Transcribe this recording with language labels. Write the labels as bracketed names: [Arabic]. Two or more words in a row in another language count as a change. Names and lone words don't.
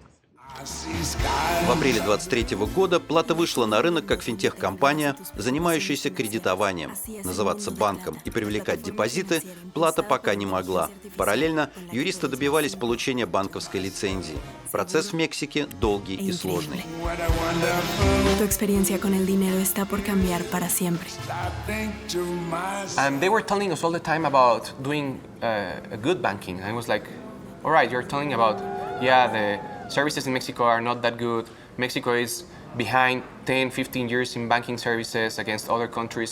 [Russian] В апреле 2023 года Плата вышла на рынок как финтех-компания, занимающаяся кредитованием. Называться банком и привлекать депозиты Плата пока не могла. Параллельно юристы добивались получения банковской лицензии. Процесс в Мексике долгий и сложный. [Spanish] Tu experiencia con el dinero está por cambiar para siempre. [English] And they were telling us all the time about doing a good banking. And I was like, all right, you're telling about, yeah, the services in Mexico are not that good. Mexico is behind 10, 15 years in banking services against other countries.